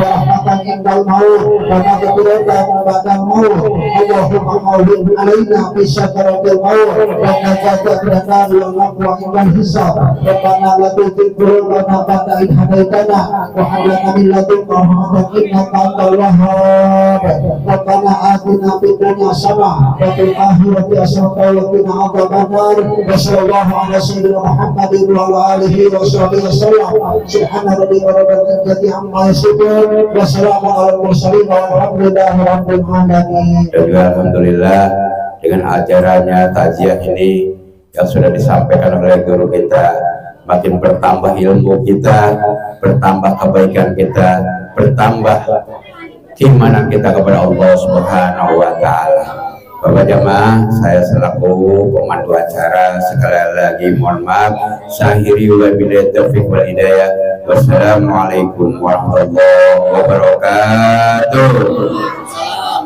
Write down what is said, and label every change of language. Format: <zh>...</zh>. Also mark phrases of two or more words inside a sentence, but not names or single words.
<ar>رحمة عند الموت ومغفرة بعد الموت اللهم هون علينا في سكرات الموت ونجاة من النار و وعفوا عند الحساب ربنا لا تزغ قلوبنا بعد إذ هديتنا وهب لنا من لدنك رحمة إنك أنت الوهاب ربنا آتنا في الدنيا حسنة وفي الآخرة حسنة وقنا عذاب النار وصلى الله على سيدنا محمد وعلى آله وصحبه وسلم سبحان ربك رب العزة عما يصفون وسلام على المرسلين والحمد لله رب العالمين. الحمد لله,</ar> <id>dengan acaranya takziah ini yang sudah disampaikan oleh guru kita, makin bertambah ilmu kita, bertambah kebaikan kita, bertambah keimanan kita kepada</id> <ar>الله سبحانه وتعالى.</ar> <id>Bapak jamaah, saya selaku pemandu acara sekali lagi mohon maaf.</id> <ar>ساهري وبالله التوفيق والهداية. والسلام عليكم ورحمة الله وبركاته.</ar>